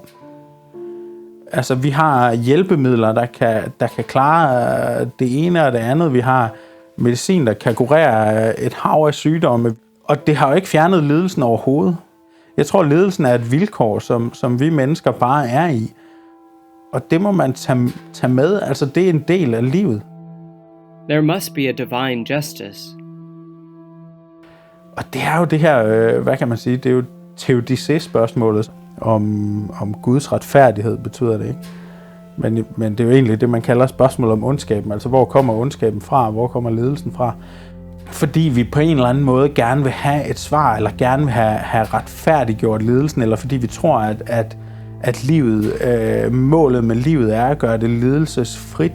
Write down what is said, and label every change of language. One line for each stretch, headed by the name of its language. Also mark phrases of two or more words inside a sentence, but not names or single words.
Danish: Altså, vi har hjælpemidler, der kan klare det ene og det andet. Vi har medicin, der kan kurere et hav af sygdomme. Og det har jo ikke fjernet lidelsen overhovedet. Jeg tror, at lidelsen er et vilkår, som vi mennesker bare er i. Og det må man tage med. Altså, det er en del af livet.
English: There must be a divine justice.
Danish: Og det er jo det her, hvad kan man sige, det er jo teodicé-spørgsmålet om Guds retfærdighed, betyder det ikke. Men det er jo egentlig det, man kalder spørgsmål om ondskaben. Altså, hvor kommer ondskaben fra? Hvor kommer lidelsen fra? Fordi vi på en eller anden måde gerne vil have et svar, eller gerne vil have retfærdiggjort lidelsen, eller fordi vi tror, at livet, målet med livet er at gøre det lidelsesfrit.